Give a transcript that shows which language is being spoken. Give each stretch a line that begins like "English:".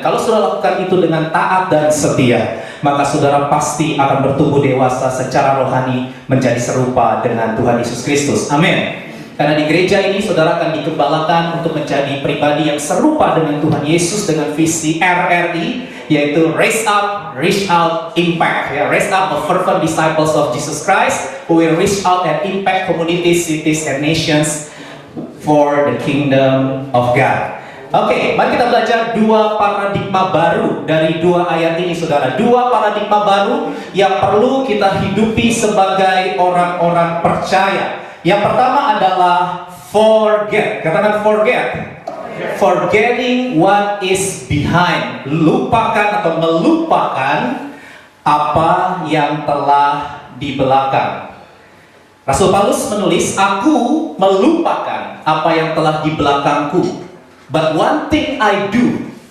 Indonesian: Dan kalau saudara lakukan itu dengan taat dan setia, maka saudara pasti akan bertumbuh dewasa secara rohani menjadi serupa dengan Tuhan Yesus Kristus. Amin. Karena di gereja ini saudara akan dikembalakan untuk menjadi pribadi yang serupa dengan Tuhan Yesus dengan visi RRI, yaitu Raise Up, Reach Out, Impact.
English: Ya, Raise Up, a fervent disciples of Jesus Christ who will reach out and impact communities, cities, and nations for the kingdom of God.
Indonesian: Oke, mari kita belajar dua paradigma baru dari dua ayat ini, saudara. Dua paradigma baru yang perlu kita hidupi sebagai orang-orang percaya. Yang pertama adalah forget. Katakan forget.
English: Forgetting what is behind.
Indonesian: Lupakan atau melupakan apa yang telah di belakang. Rasul Paulus menulis, aku melupakan apa yang telah di belakangku,
English: but one thing I do.